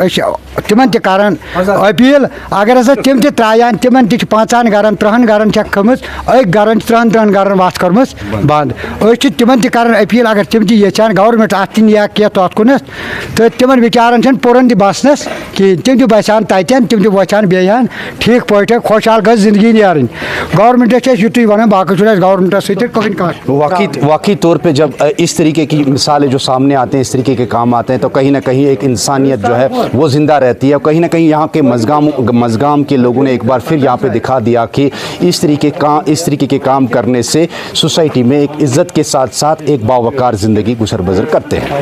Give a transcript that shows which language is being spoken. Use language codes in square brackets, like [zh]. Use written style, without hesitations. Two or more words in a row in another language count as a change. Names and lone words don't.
[ks] أسۍ چھِ تِمن تہِ کران أپیٖل, اگر ہسا تِم تہِ ترٛایہن, تِمن تہِ چھِ 5 گرن 3 گرن چھکھ کھٔمٕژ, أکۍ گرن چھِ 3 گرن گرن وتھ کٔرمٕژ بنٛد أسۍ چھِ تِمن تہِ کران أپیٖل اگر تِم تہِ یژھان گورمنٹ اَتھ تہِ نِیا کینٛہہ تَتھ کُنَتھ تہٕ تِمن بِچارن چھنہٕ پُرن تہِ بسنس کِہیٖنۍ تِم تہِ بسان تتٮ۪ن تِم تہِ وۄتھان بیٚیہِ ہن ٹھیٖک پٲٹھۍ خۄشحال گژھِ زندگی نیرٕنۍ گورمنٹس چھِ أسۍ یُتُے وَنان باقٕے چھُنہٕ اَسہِ گورمنٹس سۭتۍ کٕہٕنۍ کانٛہہ [ur] واقعی طور پہ جب اس طریقے کی مثالیں جو سامنے آتے ہیں اس طریقے کے کام آتے ہیں تو کہیں نہ کہیں ایک انسانیت جو ہے وہ زندہ رہتی ہے اور کہیں نہ کہیں یہاں کے مزگام کے لوگوں نے ایک بار پھر یہاں پہ دکھا دیا کہ اس طریقے کے کام کرنے سے سوسائٹی میں ایک عزت کے ساتھ ساتھ ایک باوقار زندگی گزر بسر کرتے ہیں.